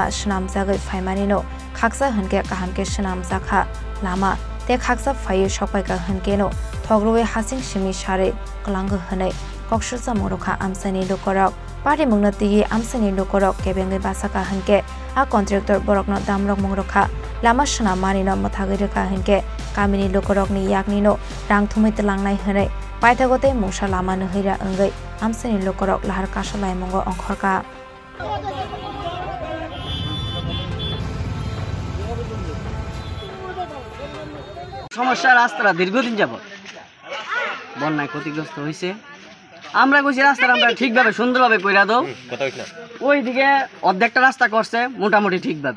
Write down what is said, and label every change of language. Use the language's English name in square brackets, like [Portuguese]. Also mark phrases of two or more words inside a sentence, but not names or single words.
[Kok Borok] snam jagai phaimani no khaksa hanke kahamke snam jaka lama te khaksa phai shopai ka hanke no thogroi hasing simi share kalang hanai kokshil samung rokha amsani lukorok party mungnati amsani lukorok kebengai basaka hanke a contractor borokno damrok mong rokha lama shna mani no mathagi rekha hanke kamini lukorok ni yakni no rang thumai telangnai hanai paithagote mungsa lama no hira angai amsani lukorok lahar kasalai mongo ongkhorka [Bangla] সমস্যা রাস্তাটা দীর্ঘদিন যাবত বন্যায় ক্ষতিগ্রস্ত হয়েছে আমরা কইছি রাস্তাটা আমরা ঠিকভাবে সুন্দরভাবে কইরা দাও ওইদিকে অর্ধেকটা রাস্তা করছে মোটামুটি ঠিকভাবে